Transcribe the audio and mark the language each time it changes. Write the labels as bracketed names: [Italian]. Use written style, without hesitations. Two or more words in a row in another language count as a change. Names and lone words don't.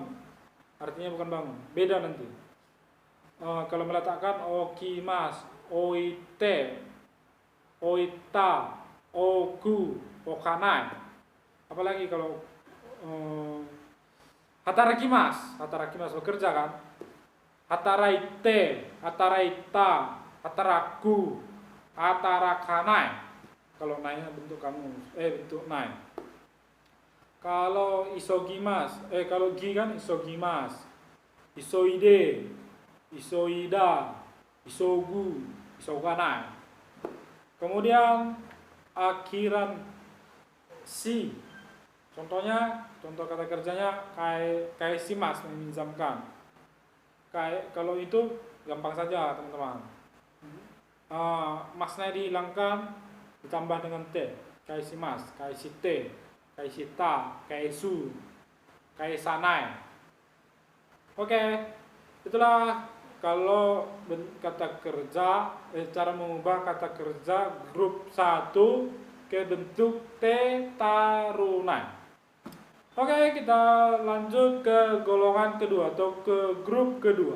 [Indonesian] Artinya bukan bangun. Beda nanti. Kalau meletakkan [Japanese] 置きます、置いて、置いた、置く、置かない. [Indonesian] Apalagi kalau hatarakimas bekerja kan. [Japanese] 働いて、働いた、働く, hatarakanai. [Indonesian] Kalau naiknya bentuk bentuk naik. Kalau isogimas, kalau gi kan [Japanese] 急ぎます、急いで、急いだ、急ぐ、急がない. [Indonesian] Kemudian akhiran si. Contoh kata kerjanya [Japanese] 貸します, [Indonesian] meminjamkan. Kalau itu gampang saja teman-teman. Masnya dihilangkan ditambah dengan t. [Japanese] 貸します、貸して、貸した、貸す、貸さない. [Indonesian] Oke, itulah kalau kata kerja, cara mengubah kata kerja grup 1 ke bentuk T tarunai. Oke, kita lanjut ke golongan kedua atau ke grup kedua.